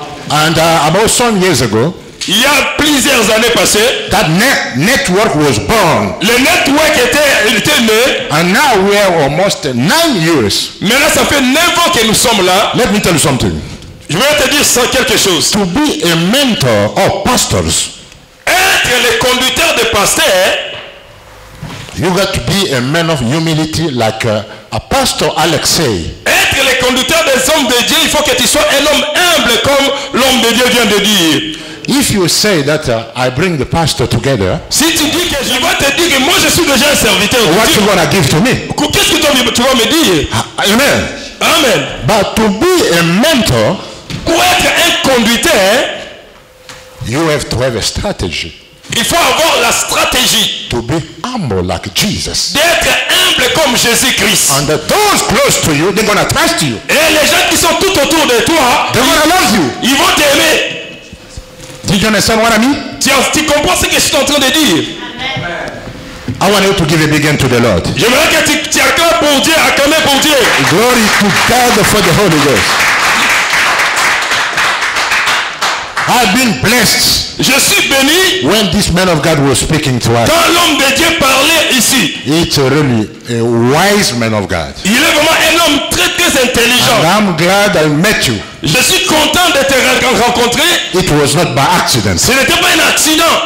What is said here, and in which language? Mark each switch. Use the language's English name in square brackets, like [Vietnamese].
[English] And about some years ago, [French] Il y a plusieurs années passées, [English] that network was born. [French] le network était né. [English] And now we are almost 9 years. [French] Maintenant, ça fait 9 ans que nous sommes là. [English] Let me tell you something. [French] Je vais te dire ça quelque chose. [English] To be a mentor of pastors, [French] Être le conducteur de pasteurs, [English] you got to be a man of humility like Pastor Alexei. [French] être le conducteur des hommes de Dieu, il faut que tu sois un homme humble comme l'homme de Dieu vient de dire. [English] If you say that I bring the pastor together, [French] Si tu dis que je vais te dire que moi je suis déjà un serviteur, [English] what you gonna give to me? [French] qu'est-ce que tu vas me dire? Amen. Amen. [English] But to be a mentor, [French] Pour être un conducteur, [English] you have to have a strategy. [French] il faut avoir la stratégie [English] To be humble like Jesus. [French] d'être humble comme Jésus-Christ. [English] And those close to you, they're gonna trust you. [French] Et les gens qui sont tout autour de toi, [English] They're gonna love you. [French] ils vont t'aimer. [English] Did you understand what I mean? [French] Tu comprends ce que je suis en train de dire? [English] I want you to give a big hand to the Lord. [French] J'aimerais que tu acclames pour Dieu, acclames pour Dieu. [English] Glory to God for the Holy Ghost. I've been blessed [French] Je suis béni [English] when this man of God was speaking to us. [French] quand l'homme de Dieu parlait ici. [English] It's really a wise man of God. [French] Il est vraiment un homme très très [English] And [French] intelligent. [English] I'm glad I met you. [French] Je suis content de te rencontrer. [English] It was not by accident. [French] Ce n'était pas un accident.